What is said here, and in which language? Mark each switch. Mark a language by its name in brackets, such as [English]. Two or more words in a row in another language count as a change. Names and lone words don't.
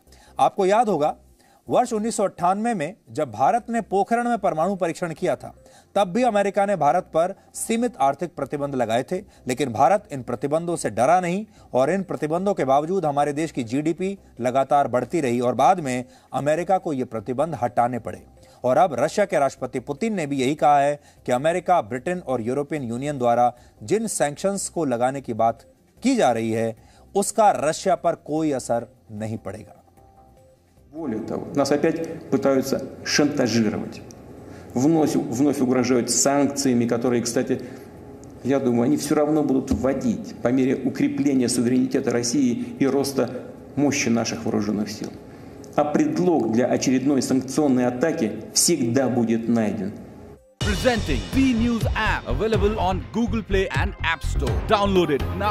[Hindi] आपको याद होगा वर्ष 1998 में जब भारत ने पोखरण में परमाणु परीक्षण किया था तब भी अमेरिका ने भारत पर सीमित आर्थिक प्रतिबंध लगाए थे, लेकिन भारत इन प्रतिबंधों से डरा नहीं और इन प्रतिबंधों के बावजूद हमारे देश की जीडीपी लगातार बढ़ती रही और बाद में अमेरिका को ये प्रतिबंध हटाने पड़े। और अब रशिया के राष्ट्रपति पुतिन ने भी यही कहा है कि अमेरिका, ब्रिटेन और यूरोपियन यूनियन द्वारा जिन सैंक्शंस को लगाने की बात की जा रही है उसका रशिया पर कोई असर नहीं पड़ेगा। [Russian] Более того, нас опять пытаются шантажировать, вновь угрожают санкциями, которые, кстати, я думаю, они все равно будут вводить по мере укрепления суверенитета России и роста мощи наших вооруженных сил. А предлог для очередной санкционной атаки всегда будет найден. [English] Presenting V News app, available on Google Play and App Store. Download it now.